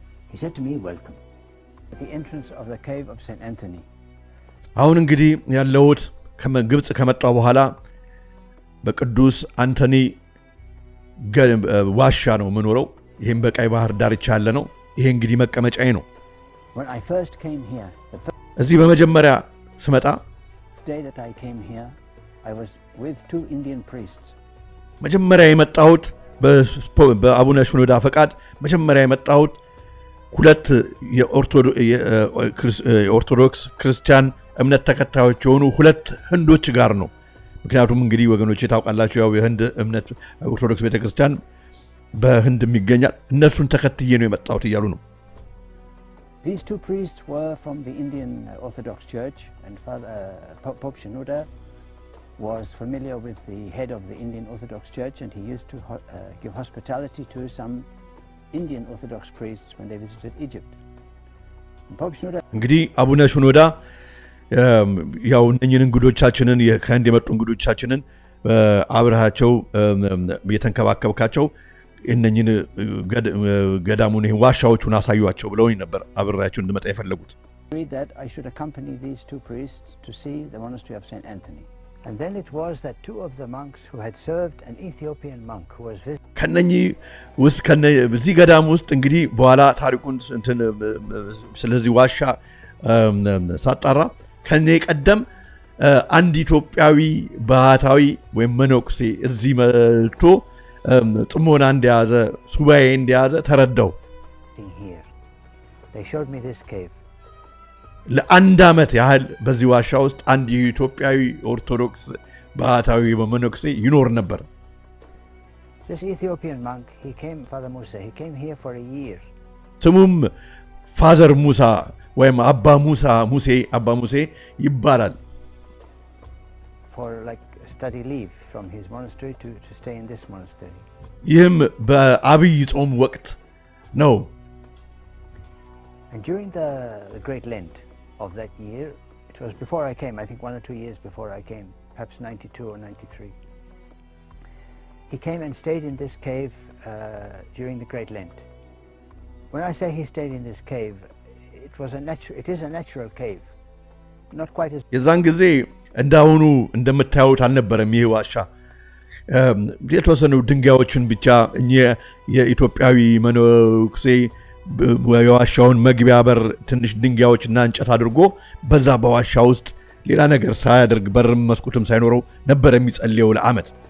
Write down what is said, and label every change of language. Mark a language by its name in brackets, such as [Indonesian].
[English] He said to me welcome at the entrance of the cave of St. Anthony. [Amharic] አሁን እንግዲህ ያለሁት ከግብጽ ከመጣው በኋላ በቅዱስ አንቶኒ ዋሻ ነው መኖረው ይሄን በቀይ ባህር ዳርቻ ያለ ነው ይሄ እንግዲህ መቀመጫዬ ነው [English] When I first came here [Amharic] እዚህ በመጀመሪያ ስመጣ [English] day that I came here I was with two Indian priests [Amharic] መጀመሪያ የመጣሁት በአቡነ ሽኖዳ ፈቃድ መጀመሪያ የመጣሁት ሁለት የኦርቶዶክስ ክርስቲያን እምነት ተከታዮች የሆኑ ሁለት ህንዶች ጋር ነው ምክንያቱም እንግዲህ ወገኖች ታውቃላችሁ ያው የህንድ እምነት ኦርቶዶክስ ቤተክርስቲያን በህንድ የሚገኛል እነሱን ተከትዬ ነው የመጣሁት ይያሉ ነው [English] These two priests were from the Indian Orthodox Church and Pope Shinoda was familiar with the head of the Indian Orthodox Church and he used to give hospitality to some Indian Orthodox priests when they visited Egypt. Pope Shinoda [Amharic] እንግዲህ አቡነ ሽኖዳ ያው እነኚህን እንግዶቻችንን ከህንድ የመጡ እንግዶቻችንን አብረሃቸው የተንከባከብካቸው እነኚህን ገዳሙን ዋሻዎቹን አሳዩአቸው ብለውኝ ነበር አብረሃቸው እንድመጣ የፈለጉት [English] that I should accompany these two priests to see the monastery of St. Anthony. And then it was that two of the monks who had served an Ethiopian monk who was visiting [Amharic] ከነኚህ ውስጥ ከነዚህ ገዳም ውስጥ እንግዲህ በኋላ ታሪኩን ስለዚህ ዋሻ ሳጣራ ከኔ ቀደም አንድ ኢትዮጵያዊ ባህታዊ ወይም መነኩሴ እዚህ መጥቶ ጥሞና እንዲያዘ ሱባኤ እንዲያዘ ተረዳው [English] They showed me this cave. [Amharic] ለአንድ አመት ያህል በዚህ ዋሻ ውስጥ አንድ ኢትዮጵያዊ ኦርቶዶክስ ባህታዊ መነኩሴ ይኖር ነበር [English] This Ethiopian monk he came Father Musa he came here for a year. [Amharic] ስሙም ፋዘር ሙሳ ወይም አባ ሙሴ ይባላል [English] For like study leave from his monastery to stay in this monastery. [Amharic] ይህም በአብይ ጾም ወቅት ነው [English] And during the Great Lent of that year, it was before I came, I think 1 or 2 years before I came, perhaps 92 or 93. He came and stayed in this cave during the Great Lent. When I say he stayed in this cave, it is a natural cave, not quite as... [Amharic] የዛን ጊዜ እንዳሁኑ እንደምታዩት አልነበረም ይህ ዋሻ የተወሰኑ ድንጋዮችን ብቻ የኢትዮጵያዊ መነኩሴ የዋሻውን መግቢያ በር ትንሽ ድንጋዮችና እንጨት አድርጎ በዛ በዋሻ ውስጥ ሌላ ነገር ሳያደርግ በርም መስኮትም ሳይኖረው ነበር የሚጸልየው ለአመት